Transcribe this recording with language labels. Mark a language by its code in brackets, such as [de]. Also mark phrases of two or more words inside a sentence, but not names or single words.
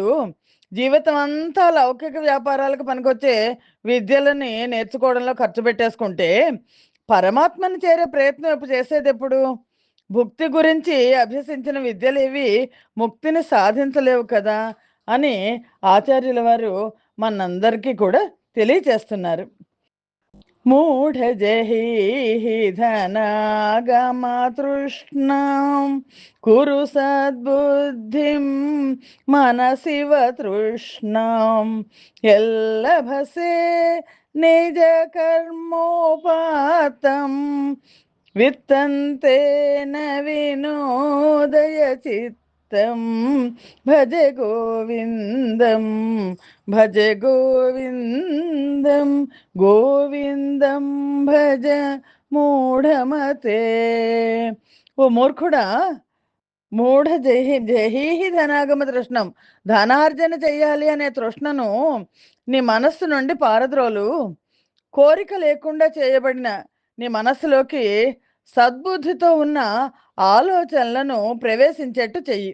[te] జీవితం అంతా లౌకిక వ్యాపారాలకు పనికొచ్చే విద్యలని నేర్చుకోవడంలో ఖర్చు పెట్టేసుకుంటే, పరమాత్మని చేరే ప్రయత్నం ఇప్పుడు చేసేదెప్పుడు? భుక్తి గురించి అభ్యసించిన విద్యలేవి ముక్తిని సాధించలేవు కదా! అని ఆచార్యుల వారు మనందరికీ కూడా తెలియచేస్తున్నారు. [sa] మూఢజహీहि धनागमतृष्णां कुरु सद्बुद्धिं मनसिव तृष्णां यल्लभसे निजकर्मोपातं वित्तन्तेन विनोदय चित्तं भज गोविन्दं भज गोविन्दं గోవిందం భజ మూఢమతే. [te] ఓ మూర్ఖుడా, [sa] మూఢ జహీహి ధనాగమ తృష్ణం, [te] ధనార్జన చెయ్యాలి అనే తృష్ణను నీ మనస్సు నుండి పారద్రోలు. కోరిక లేకుండా చేయబడిన నీ మనస్సులోకి సద్బుద్ధితో ఉన్న ఆలోచనలను ప్రవేశించేట్టు చెయ్యి.